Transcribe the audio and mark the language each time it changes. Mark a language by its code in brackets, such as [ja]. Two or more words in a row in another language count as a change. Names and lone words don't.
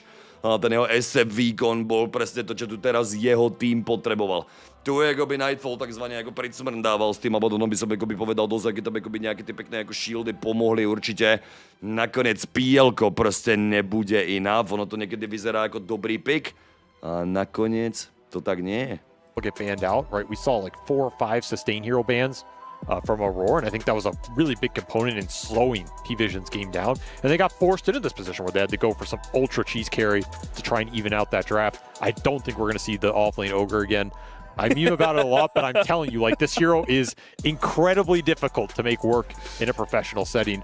[sk] A ten jeho SF výkon bol presne to, čo tu teraz jeho tým potreboval. Tu je akoby Nightfall takzvané ako pricmrdával s tým a potom by som akoby povedal dozad, keď tam akoby nejaké tie pekné ako shieldy pomohli určite. Nakoniec PL-ko proste nebude enough, ono to niekedy vyzerá ako dobrý pick a nakoniec to tak nie je. [en] Get banned out, right? We saw like 4 or 5 sustain hero bans from Aurora, and I think that was a really big component in slowing Pvision's game down. And they got forced into this position where they had to go for some ultra cheese carry to try and even out that draft. I don't think we're going to see the offlane Ogre again. I meme about it a lot, but I'm telling you, like, this hero is incredibly difficult to make work in a professional setting.